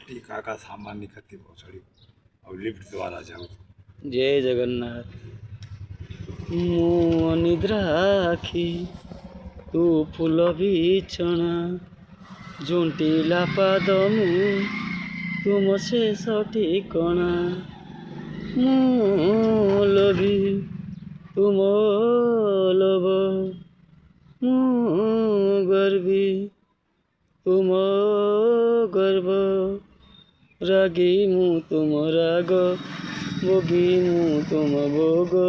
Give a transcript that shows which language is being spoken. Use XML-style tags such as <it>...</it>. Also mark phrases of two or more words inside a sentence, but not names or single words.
<hi>टीका का सामान निकलती बहुत सारी और लिफ्ट द्वारा जाओ। जय जगन्नाथ।</hi> <or>ମୁଁ ଅନିଦ୍ରା ଆଖି ତୁ ଫୁଲ ବିଛଣା ଝୁଣ୍ଟିଲା ପାଦ ମୁଁ ତୁମ ଶେଷ ଠିକଣା। ମୁଁ ଲୋଭି ତୁମ ଲୋଭ ମୁଁ ଗର୍ବି ତୁମ ଗର୍ବ ରାଗି ମୁଁ ତୁମ ରାଗ ଭୋଗୀ ମୁଁ ତୁମ ଭୋଗ।</or>